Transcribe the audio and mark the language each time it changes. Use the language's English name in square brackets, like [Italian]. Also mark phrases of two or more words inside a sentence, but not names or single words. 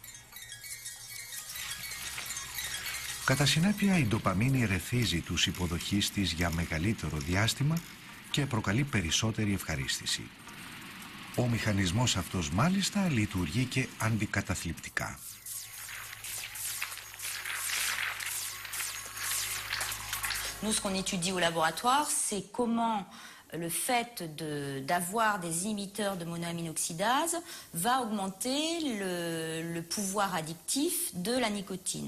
[Greek] Κατά συνέπεια, η ντοπαμίνη ερεθίζει τους υποδοχείς της για μεγαλύτερο διάστημα και προκαλεί περισσότερη ευχαρίστηση. Ο μηχανισμός αυτός μάλιστα λειτουργεί και αντικαταθλιπτικά. [French] Nous, ce qu'on étudie au laboratoire, c'est comment le fait d'avoir des inhibiteurs de monoaminoxydase va augmenter le pouvoir addictif de la nicotine.